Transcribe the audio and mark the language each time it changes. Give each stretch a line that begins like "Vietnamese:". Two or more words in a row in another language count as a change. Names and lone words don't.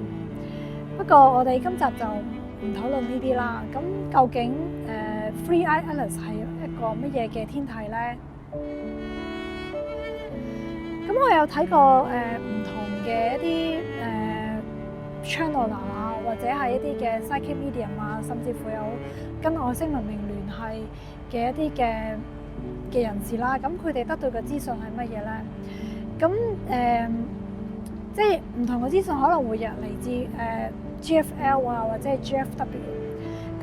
Cantonese: 不過我哋今集就唔討論呢啲啦。咁究竟 Three Eye Atlas 係一個乜嘢嘅天體咧？咁我有睇過唔同嘅一啲channel 啊，或者係一啲嘅
English: psychic medium
Cantonese: 啊，甚至乎有跟外星文明聯繫嘅一啲嘅人士啦。咁佢哋得到嘅資訊係乜嘢咧？咁即係唔同嘅資訊可能會嚟自GFL 啊，或者係 GFW。